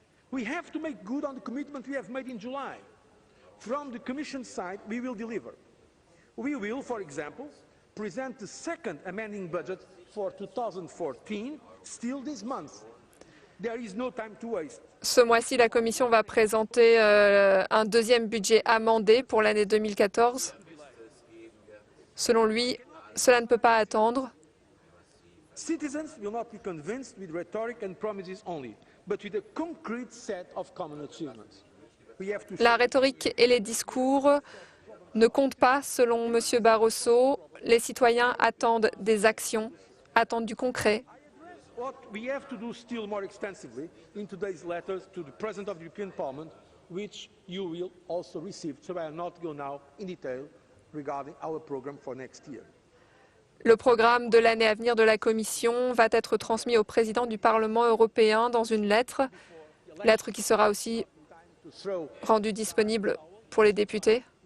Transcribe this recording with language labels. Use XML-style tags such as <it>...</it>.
<en>We have to make good on the commitment we have made in July. From the Commission side, we will deliver. We will, for example, present the second amending budget for 2014 still this month. There is no time to waste.</en> <fr>Ce mois-ci, la Commission va présenter un deuxième budget amendé pour l'année 2014. Selon lui, cela ne peut pas attendre.</fr> <en>Citizens will not be convinced with rhetoric and promises only, but with a concrete set of common achievements.</en> <fr>La rhétorique et les discours ne comptent pas, selon M. Barroso. Les citoyens attendent des actions, attendent du concret.</fr> <en>What we have to do still more extensively in today's letters to the President of the European Parliament, which you will also receive, so I will not go now in detail regarding our program for next year.</en> <fr>Le programme de l'année à venir de la Commission va être transmis au président du Parlement européen dans une lettre qui sera aussi rendue disponible pour les députés.</fr>